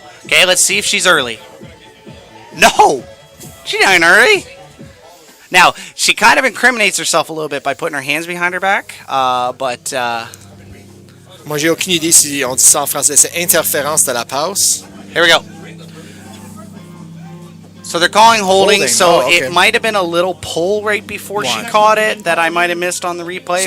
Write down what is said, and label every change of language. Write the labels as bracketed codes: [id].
[en] Okay, let's see if she's early. No, she ain't early. Now, she kind of incriminates herself a little bit by putting her hands behind her back, but... [fr] Moi, j'ai aucune idée si on dit ça en français. C'est interférence de la passe. [en] Here we go. So they're calling holding, so okay. it might have been a little pull right before she caught it that I might have missed on the replay.